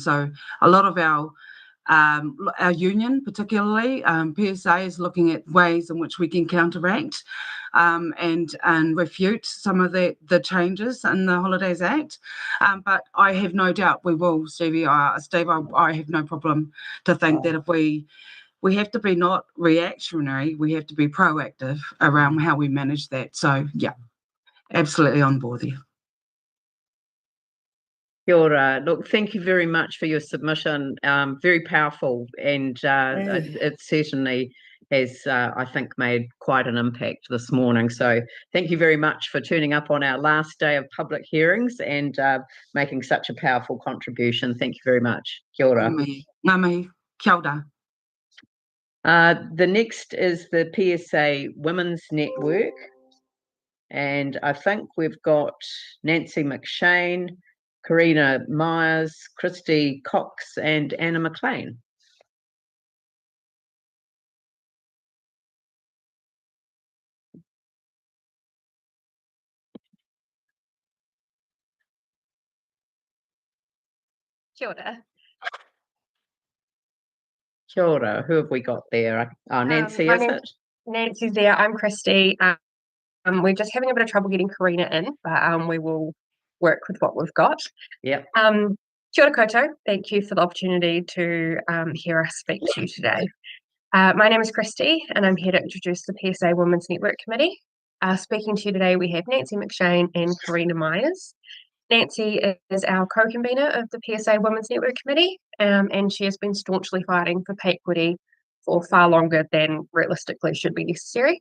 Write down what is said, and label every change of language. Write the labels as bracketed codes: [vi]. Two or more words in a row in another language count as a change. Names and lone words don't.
[en] So a lot of our union, particularly PSA, is looking at ways in which we can counteract and refute some of the changes in the Holidays Act. But I have no doubt we will, Steve. I have no problem to think that if we have to be not reactionary, we have to be proactive around how we manage that. So yeah, absolutely on board there. [mi] Kia ora. [en] Look, thank you very much for your submission. Very powerful, and it certainly has, I think, made quite an impact this morning. So thank you very much for turning up on our last day of public hearings and making such a powerful contribution. Thank you very much. [mi] Kia ora. Ngā mihi. Kia ora. [en] The next is the PSA Women's Network, and I think we've got Nancy McShane, Karina Meyers, Christie Cox, and Anna McLean. [mi] Kia ora. Kia ora. [en] Who have we got there? Oh, Nancy, is it? Nancy's there. I'm Christie. We're just having a bit of trouble getting Karina in, but we will work with what we've got. Yep. [mi] Kia ora koutou. [en] Thank you for the opportunity to hear us speak to you today. My name is Christie, and I'm here to introduce the PSA Women's Network Committee. Speaking to you today, we have Nancy McShane and Karina Meyers. Nancy is our co-convener of the PSA Women's Network Committee, and she has been staunchly fighting for pay equity for far longer than realistically should be necessary.